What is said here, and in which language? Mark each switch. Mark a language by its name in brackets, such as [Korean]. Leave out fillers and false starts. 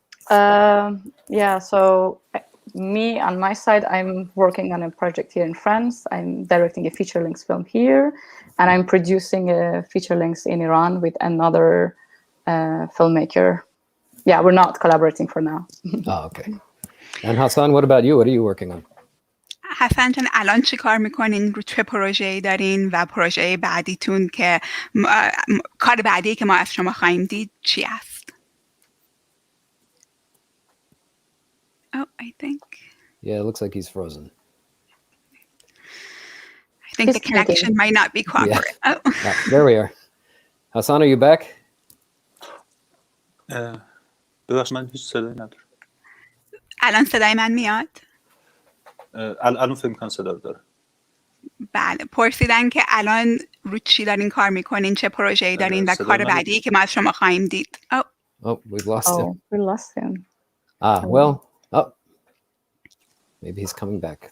[English] Yeah, so me on my side, I'm working on a project here in France. I'm directing a feature-length film here, and I'm producing a feature-length in Iran with another filmmaker. Yeah, we're not collaborating for now. Oh, okay. And Hasan, what about you? What are you working on? [Persian] حسن جان الان چی کار میکنین؟ رو چه پروژه‌ای دارین و پروژه بعدیتون که کار بعدی که ما از شما خواهیم دید چی است؟ [English] Oh, I think. Yeah, it looks like he's frozen. I think the connection might not be cooperative. Yeah. There we are. Hasan, are you back? [Persian] ببخش من هیچ صدایی ندارم. الان صدای من میاد؟ الان فکر میکنم صدا رو داره. بله، پرسیدن که الان رو چی دارین کار میکنین، چه پروژه‌ای دارین و کار بعدی که ما از شما خواهیم دید. [English] Oh, we've lost him. We lost him. Well, maybe he's coming back.